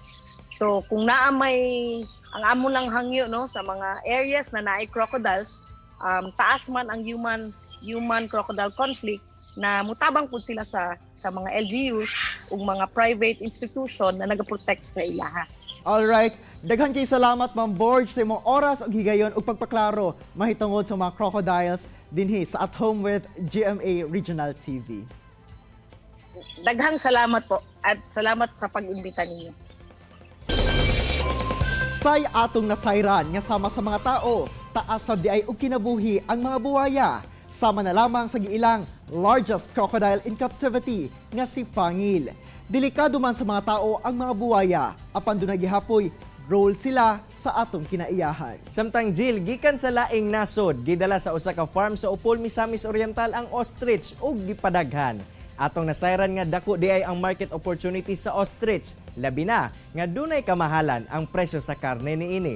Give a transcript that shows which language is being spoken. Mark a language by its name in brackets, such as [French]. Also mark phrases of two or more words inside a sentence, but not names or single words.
[Cebuano] So kung naa may ang amo lang hangyo, no, sa mga areas na naay crocodiles, taas man ang [English] human crocodile conflict, [Cebuano] na mutabang pud sila sa mga LGUs ug mga [English] private institution [Cebuano] na nagaprotect sa ilaha. Alright, daghan kay salamat Ma'am Borge sa imong oras ug higayon ug pagpaklaro mahitungod sa mga crocodiles dinhi sa At Home with GMA Regional TV. [Filipino] Daghang salamat po at salamat sa pag-imbita ninyo. [Cebuano] Say atong nasayran nga sama sa mga tao, taas sa diay og kinabuhi ang mga buwaya. Sama na lamang sa giilang [English] largest crocodile in captivity [Cebuano] nga si Pangil. Delikado man sa mga tao ang mga buwaya, apan doon nagihapoy, role sila sa atong kinaiyahan. Samtang Jill, gikan sa laing nasod, gidala sa usa ka farm sa Upol, Misamis Oriental ang ostrich ug gipadaghan. Atong nasayran nga dako diay ang [English] market opportunity [Cebuano] sa ostrich, labi na nga dunay kamahalan ang presyo sa karne niini.